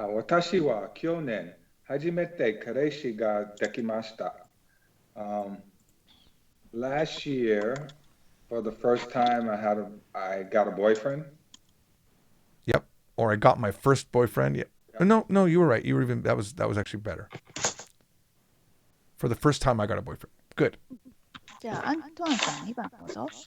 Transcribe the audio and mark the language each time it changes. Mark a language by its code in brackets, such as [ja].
[ja] 私は去年初めて彼氏ができました。 [en] Last year, for the first time, I got a boyfriend. Yep. Or I got my first boyfriend. Yeah. No, you were right. You were even that was actually better. For the first time I got a boyfriend. Good. [ja] じゃあ、アントワンさん2番どうぞ。